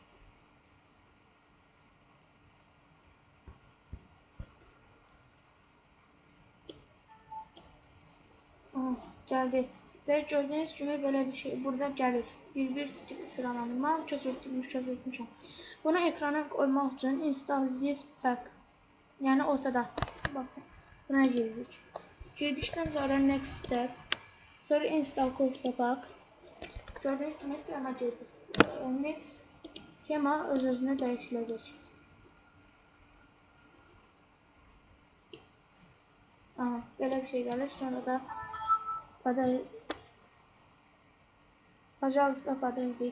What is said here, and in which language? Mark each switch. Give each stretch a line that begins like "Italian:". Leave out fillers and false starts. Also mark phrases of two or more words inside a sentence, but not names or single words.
Azerbaijani: Gəldi. Gördüyünüz kimi belə bir şey burada gəlir. Bir sıralanır. Mən köçürtmüşəm. Bunu ekrana qoymaq üçün
English: install this pack.
Azerbaijani: Yəni ortada. Baxın. Buna giririk. Girdikdən sonra
English: next step.
Azerbaijani: Sonra install Kustopak. Gördüyünüz kimi tema gedir. Yəni tema öz-özünə dəyişiləcək. Belə bir şey gəlir. Sonra da Pajazda подождите.